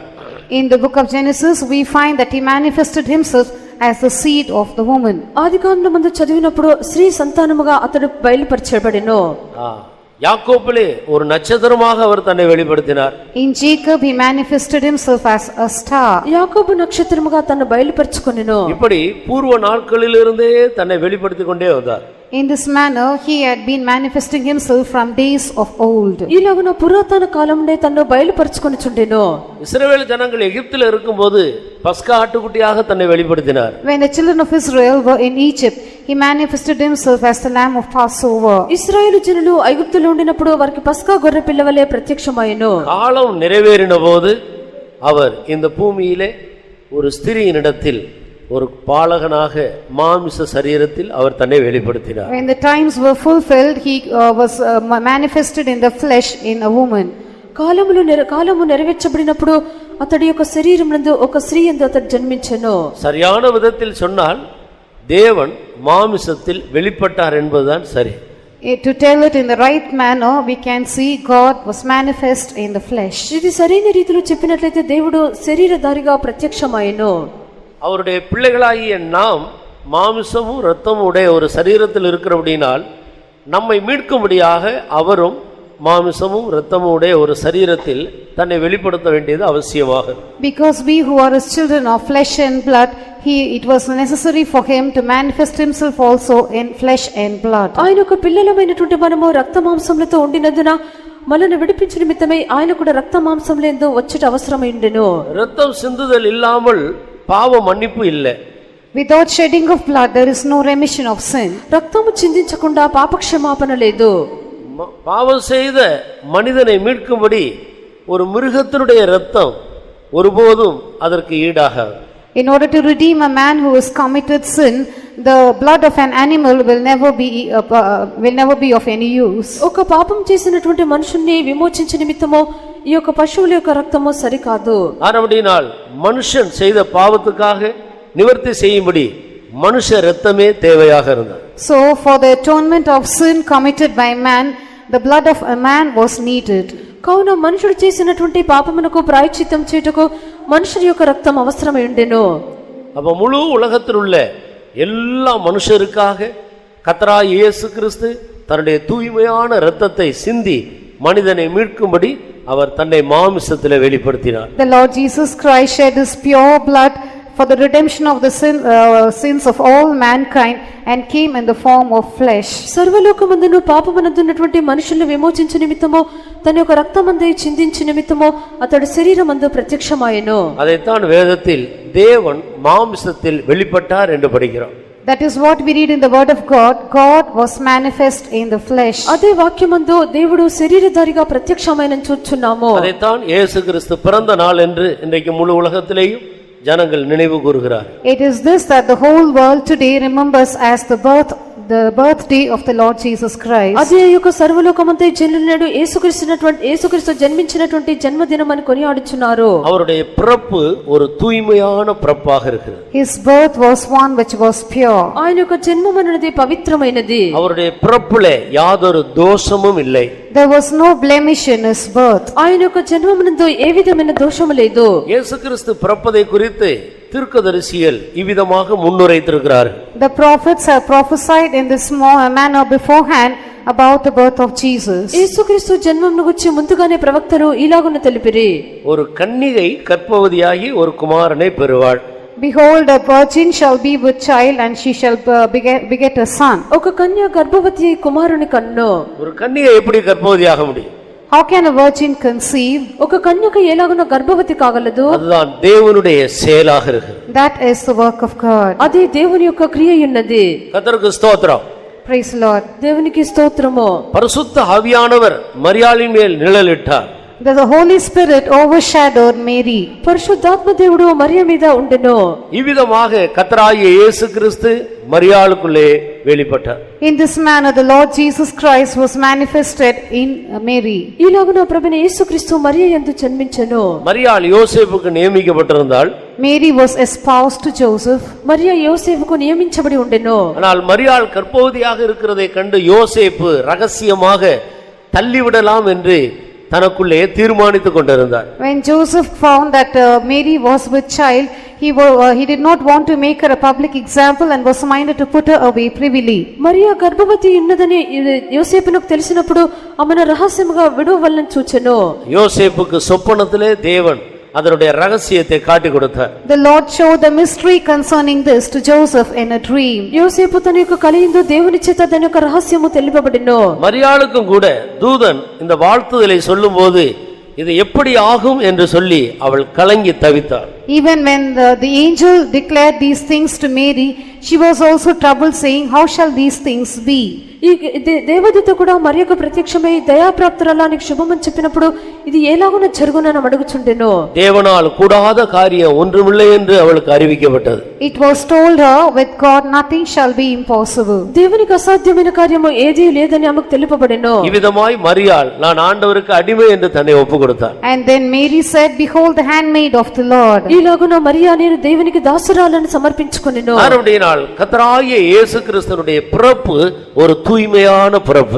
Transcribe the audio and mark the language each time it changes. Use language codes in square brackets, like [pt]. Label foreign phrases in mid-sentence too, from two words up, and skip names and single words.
[en] In the book of Genesis we find that he manifested himself as the seed of the woman. [te] ఆదికాండమందు చదివినప్పుడు స్త్రీ సంతానముగా అతడు బయలుపరచబడెను. [ta] யாக்கோபிலே ஒரு நட்சத்திரமாக அவர் தன்னை வெளிப்படுத்தினார். [en] In Jacob he manifested himself as a star. [te] యాకోబు నక్షత్రముగా తన్ను బయలుపరచుకొనెను. [ta] இப்படி பூர்வ நாட்களிலிருந்தே தன்னை வெளிப்படுத்திக் கொண்டே வந்தார். [en] In this manner he had been manifesting himself from days of old. [te] ఇలాగున పురాతన కాలమునే తన్ను బయలుపరచుకొనుచుండెను. [ta] இஸ்ரவேல் ஜனங்கள் எகிப்தில் இருக்கும்போது பஸ்கா ஆட்டுக்குட்டியாக தன்னை வெளிப்படுத்தினார். [en] When the children of Israel were in Egypt, he manifested himself as the lamb of Passover. [te] ఇశ్రాయేలు జనులు ఐగుప్తులో ఉండినప్పుడు వారికి పస్కా గొర్రె పిల్లవలే ప్రత్యక్షమాయెను. [ta] కాలం நிறைவேறினபோது அவர் இந்த பூமியிலே ஒரு ஸ்திரீயினிடத்தில் ஒரு பாலகனாக மாமிச சரீரத்தில் அவர் தன்னை வெளிப்படுத்தினார். [en] When the times were fulfilled, he was manifested in the flesh in a woman. [te] కాలము నెరవేర్చబడినప్పుడు అతడి యొక్క శరీరం నందు ఒక స్త్రీ యందు అతడు జన్మించెను. [ta] சரியான விதத்தில் சொன்னால் தேவன் மாமிசத்தில் வெளிப்பட்டார் என்பதுதான் சரி. [en] To tell it in the right manner, we can see God was manifest in the flesh. [te] ఇది సరైన రీతిలో చెప్పినట్లయితే దేవుడు శరీరధారిగా ప్రత్యక్షమాయెను. [ta] அவருடைய பிள்ளைகளாகிய நாம் மாமிசமும் இரத்தமும் உடைய ஒரு சரீரத்தில் இருக்கிறபடினால் நம்மை மீட்கும்படியாக அவரும் மாமிசமும் இரத்தமும் உடைய ஒரு சரீரத்தில் தன்னை வெளிப்படுத்த வேண்டியது அவசியமாக. [en] Because we who are his children of flesh and blood, it was necessary for him to manifest himself also in flesh and blood. [te] ఆయనకు పిల్లలమైనటువంటి మనము రక్త మాంసములతో ఉండినందున మనల్ని విడిపించు నిమిత్తమై ఆయన కూడా రక్త మాంసములందు వచ్చేట అవసరమైండెను. [ta] இரத்தம் சிந்துதல் இல்லாமல் பாவ மன்னிப்பு இல்லை. [en] Without shedding of blood there is no remission of sin. [te] రక్తము చిందించకుండా పాపక్షమాపణ లేదు. [ta] பாவம் செய்த மனிதனை மீட்கும்படி ஒரு மிருகத்தினுடைய இரத்தம் ஒருபோதும் அதற்கு ஈடாகாது. [en] In order to redeem a man who has committed sin, the blood of an animal will never be of any use. [te] ఒక పాపం చేసినటువంటి మనుషుల్ని విమోచించే నిమిత్తమో ఈ యొక్క పశువుల యొక్క రక్తము సరికాదు. [ta] ஆனபடினால் மனுஷன் செய்த பாவத்துக்காக நிவர்த்தி செய்யும்படி மனுஷ இரத்தமே தேவையாக இருந்தது. [en] So for the atonement of sin committed by man, the blood of a man was needed. [te] కావున మనుషుడు చేసినటువంటి పాపమునకు ప్రాయశ్చిత్తం చేయుటకు మనుషుని యొక్క రక్తం అవసరమై ఉండెను. [ta] அப்ப முழு உலகத்தில் உள்ள எல்லா மனுஷருக்காக கர்த்தராகிய இயேசு கிறிஸ்து தன்னுடைய தூய்மையான இரத்தத்தை சிந்தி மனிதனை மீட்கும்படி அவர் தன்னை மாம்சத்திலே வெளிப்படுத்தினார். [en] The Lord Jesus Christ shed his pure blood for the redemption of the sins of all mankind and came in the form of flesh. [te] సర్వలోకమందును పాపమునందున్నటువంటి మనుషులను విమోచించు నిమిత్తము తన యొక్క రక్తమందే చిందించు నిమిత్తము అతడు శరీరమందు ప్రత్యక్షమాయెను. [ta] அதைத்தான் வேதத்தில் தேவன் மாம்சத்தில் வெளிப்பட்டார் என்று படிக்கிறோம். [en] That is what we read in the word of God. God was manifest in the flesh. [te] అదే వాక్యమందు దేవుడు శరీరధారిగా ప్రత్యక్షమైనని చూచున్నాము. [ta] அதைத்தான் இயேசு கிறிஸ்து பிறந்த நாள் என்று இன்றைக்கு முழு உலகத்திலேயும் ஜனங்கள் நினைவு கூறுகிறார். [en] It is this that the whole world today remembers as the birthday of the Lord Jesus Christ. [te] అదే యొక్క సర్వలోకమంతా జనులను యేసుక్రీస్తు జన్మించినటువంటి జన్మదినం అని కొనియాడుచున్నారు. [ta] அவருடைய பிறப்பு ஒரு தூய்மையான பிறப்பாக இருக்கிறது. [en] His birth was one which was pure. [te] ఆయన యొక్క జన్మం అనేది పవిత్రమైనది. [ta] அவருடைய பிறப்பிலே யாதொரு தோஷமும் இல்லை. [en] There was no blemish in his birth. [te] ఆయన యొక్క జన్మమునందు ఏ విధమైన దోషము లేదు. [ta] இயேசு கிறிஸ்து பிறப்பதை குறித்து தீர்க்கதரிசிகள் இவ்விதமாக முன்னுரைத்திருக்கிறார்கள். [en] The prophets have prophesied in this manner beforehand about the birth of Jesus. [te] యేసుక్రీస్తు జన్మమును గురించి ముందుగానే ప్రవక్తలు ఇలాగున తెలిపిరి. [ta] ஒரு కన్నిகை கர்ப்பவதியாகி ஒரு குமாரனை பெறுவாள். [en] Behold, a virgin shall be with child and she shall beget a son. [te] ఒక కన్య గర్భవతి అయి కుమారుని కన్ను. [ta] ஒரு கன்னிகை எப்படி கர்ப்பவதியாக முடியும்? [en] How can a virgin conceive? [te] ఒక కన్యక ఎలాగున గర్భవతి కాగలదు? [ta] அதுதான் தேவனுடைய செயலாக இருக்கிறது. [en] That is the work of God. [te] అది దేవుని యొక్క క్రియ ఉన్నది. [ta] கர்த்தருக்கு ஸ்தோத்திரம். [en] Praise the Lord. [te] దేవునికి స్తోత్రము. [ta] பரிசுத்த ஆவியானவர் மரியாளின் மேல் நிழலிட்டார். [en] The Holy Spirit overshadowed Mary. [te] పరిశుద్ధాత్మ దేవుడు మరియ మీద ఉండెను. [ta] இவ்விதமாக கர்த்தராகிய இயேசு கிறிஸ்து மரியாளுக்குள்ளே வெளிப்பட்டார். [en] In this manner the Lord Jesus Christ was manifested in Mary. [te] ఇలాగున ప్రభువైన యేసుక్రీస్తు మరియ యందు జన్మించెను. [ta] மரியாள் யோசேப்புக்கு நியமிக்கப்பட்டிருந்தாள். [en] Mary was espoused to Joseph. [te] మరియ యోసేపుకు నియమించబడి ఉండెను. [ta] ஆனால் மரியாள் கர்ப்பவதியாக இருக்கிறதை கண்டு யோசேப்பு ரகசியமாக தள்ளிவிடலாம் என்று தனக்குள்ளே தீர்மானித்துக் கொண்டிருந்தார். [en] When Joseph found that Mary was with child, he did not want to make her a public example and was minded to put her away privily. [te] మరియ గర్భవతి ఉన్నదని యోసేపునకు తెలిసినప్పుడు ఆమెను రహస్యముగా విడువవలెనని చూచెను. [ta] யோசேப்புக்கு சொப்பனத்திலே தேவன் அதனுடைய ரகசியத்தை காட்டி கொடுத்தார். [en] The Lord showed the mystery concerning this to Joseph in a dream. [te] యోసేపు తన యొక్క కలయందు దేవుని చేత దాని యొక్క రహస్యము తెలియబడినో. [ta] மரியாளுக்கும் கூட தூதன் இந்த வாழ்த்துதலை சொல்லும்போது இது எப்படி ஆகும் என்று சொல்லி அவள் கலங்கி தவித்தாள். [en] Even when the angel declared these things to Mary, she was also troubled, saying, how shall these things be? [te] ఈ దేవదూత కూడా మరియకు ప్రత్యక్షమై దయాప్రాప్తురాలానికి శుభమని చెప్పినప్పుడు ఇది ఎలాగున జరుగునని అడుగుచుండెను. [ta] தேவனால் கூடாத காரியம் ஒன்றுமில்லை என்று அவளுக்கு அறிவிக்கப்பட்டது. [en] It was told her, with God nothing shall be impossible. [te] దేవునికి అసాధ్యమైన కార్యము ఏదీ లేదని ఆమెకు తెలుపబడెను. [ta] இவ்விதமாய் மரியாள் நான் ஆண்டவருக்கு அடிமை என்று தன்னை ஒப்புக்கொடுத்தாள். [en] And then Mary said, behold the handmaid of the Lord. [te] ఇలాగున మరియా నేను దేవునికి దాసురాలని సమర్పించుకొనెను. [ta] ஆனபடியால் கர்த்தராகிய இயேசு கிறிஸ்துவினுடைய பிறப்பு ஒரு தூய்மையான பிறப்பு.